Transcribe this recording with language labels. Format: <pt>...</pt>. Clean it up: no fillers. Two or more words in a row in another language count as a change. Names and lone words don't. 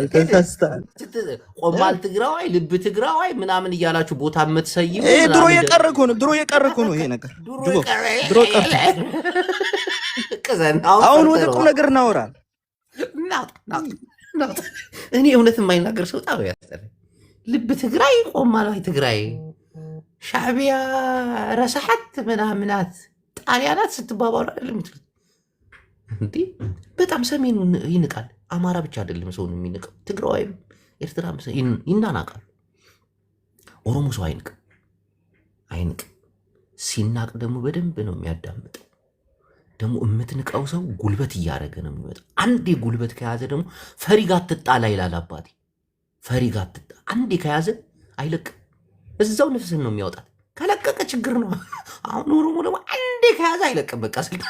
<ti>ቆማል ትግራዋይ፣ ልብ ትግራዋይ</ti> <am>ምናምን እያላችሁ ቦታ የምትሰይሙ ድሮ የቀረ እኮ ነው ይሄ ነገር። ድሮ ቀርቶ አሁን ወደ ቁም ነገር እናወራለን። እኔ እውነት የማይናገር ሰው ጣው ያስጠላል። ልብ ትግራይ ቆማላዊ ትግራይ</am> <ti>ሻዕቢያ ረሳሓት ምናምናት ጣሊያናት</ti> <am>ስትባባሉ አይደለም የምትሉት እንዴ? በጣም ሰሜኑ ይንቃል። አማራ ብቻ አይደለም ሰውን የሚንቀው፣ ትግራዋይም ኤርትራ ይናናቃል። ኦሮሞ ሰው አይንቅ። ሲናቅ ደግሞ በደንብ ነው የሚያዳምጠው። ደግሞ የምትንቀው ሰው ጉልበት እያደረገ ነው የሚመጣው። አንዴ ጉልበት ከያዘ ደግሞ ፈሪ ጋር ትጣላ ይላል አባቴ። ፈሪ ጋር ትጣ አንዴ ከያዘ አይለቅም። እዛው ነፍስን ነው የሚያወጣት። ከለቀቀ ችግር ነው። አሁን ኦሮሞ ደግሞ አንዴ ከያዘ አይለቅም። በቃ</am>